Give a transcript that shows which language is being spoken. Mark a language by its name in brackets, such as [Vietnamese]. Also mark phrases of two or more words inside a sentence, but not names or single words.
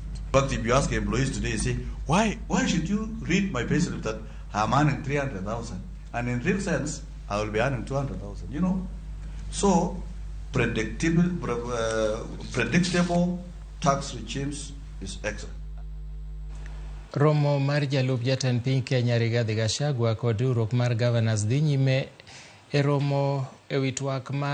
[English] But if you ask employees today, say, why should you read my payslip that I'm earning 300,000 and in real sense I will be earning 200,000? You know, so predictable tax regimes is excellent. [Luo (Kenya and Tanzania)] Romo mar jalup jatend piny Kenya Rigathi Gachagua kod riwruok mar governors dhi nyime e romo ewi twak mar